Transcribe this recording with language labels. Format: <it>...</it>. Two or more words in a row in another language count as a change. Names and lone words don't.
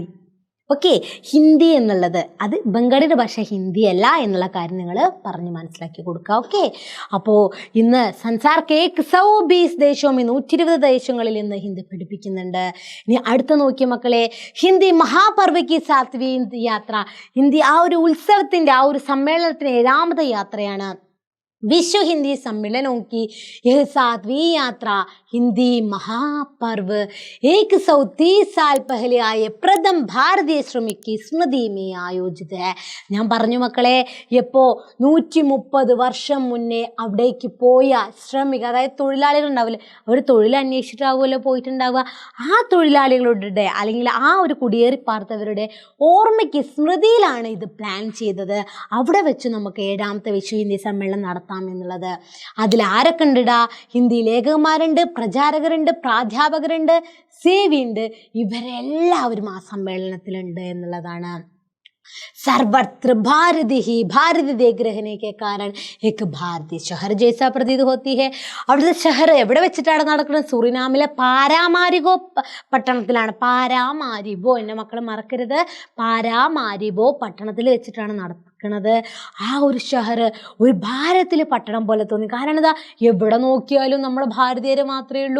<ml>ഓക്കെ, ഹിന്ദി എന്നുള്ളത് അത് ബംഗാളിയുടെ ഭാഷ ഹിന്ദി അല്ല എന്നുള്ള കാര്യം നിങ്ങൾ പറഞ്ഞ് മനസ്സിലാക്കി കൊടുക്കുക. ഓക്കെ, അപ്പോൾ ഇന്ന്</ml> <hi>संसार के</hi> <ml>120 ദേശവും 120 ദേശങ്ങളിൽ ഇന്ന് ഹിന്ദി പഠിപ്പിക്കുന്നുണ്ട്. ഇനി അടുത്ത നോക്കിയ മക്കളെ, ഹിന്ദി മഹാപർവ്വയ്ക്ക്</ml> <hi>सातवीं यात्रा.</hi> <ml>ഹിന്ദി ആ ഒരു ഉത്സവത്തിൻ്റെ ആ ഒരു സമ്മേളനത്തിന് 7ാമത്തെ യാത്രയാണ്.</ml> <hi>विश्व हिंदी सम्मेलनों की यह 7वीं यात्रा हिंदी महापर्व 130 साल पहले आए प्रथम भारतीय श्रमिक की स्मृति में आयोजित है.</hi> <ml>ഞാൻ പറഞ്ഞു മക്കളെ, എപ്പോൾ 130 വർഷം മുന്നേ അവിടേക്ക് പോയ ശ്രമിക, അതായത് തൊഴിലാളികൾ ഉണ്ടാവില്ലേ, അവർ തൊഴിൽ അന്വേഷിച്ചിട്ടാവുമല്ലോ പോയിട്ടുണ്ടാവുക. ആ തൊഴിലാളികളുടെ അല്ലെങ്കിൽ ആ ഒരു കുടിയേറി പാർത്തവരുടെ ഓർമ്മയ്ക്ക് സ്മൃതിയിലാണ് ഇത് പ്ലാൻ ചെയ്തത്. അവിടെ വെച്ച് നമുക്ക് 7ാമത്തെ വിശ്വ ഹിന്ദി സമ്മേളനം നടത്താം എന്നുള്ളത്. അതിൽ ആരൊക്കെ ഉണ്ടിടാ? ഹിന്ദി ലേഖകന്മാരുണ്ട്, പ്രചാരകരുണ്ട്, പ്രാധ്യാപകരുണ്ട്, സേവിയുണ്ട്. ഇവരെല്ലാവരും ആ സമ്മേളനത്തിലുണ്ട് എന്നുള്ളതാണ്.</ml> <hi>सर्वत्र भारती ही भारती देख रहने के कारण एक भारतीय शहर जैसा प्रतीत होती है.</hi> <ml>അവിടുത്തെ ഷഹർ എവിടെ വെച്ചിട്ടാണ് നടക്കുന്നത്? സുറിനാമിലെ പാരാമാരിബോ പട്ടണത്തിലാണ്. പാരാമാരിബോ, എൻ്റെ മക്കൾ മറക്കരുത്, പാരാമാരിബോ പട്ടണത്തിൽ വെച്ചിട്ടാണ് നടക്കുന്നത്. ആ ഒരു ഷഹർ ഒരു ഭാരതത്തിലെ പട്ടണം പോലെ തോന്നി. കാരണം എന്താ, എവിടെ നോക്കിയാലും നമ്മുടെ ഭാരതീയർ മാത്രമേ ഉള്ളൂ.</ml>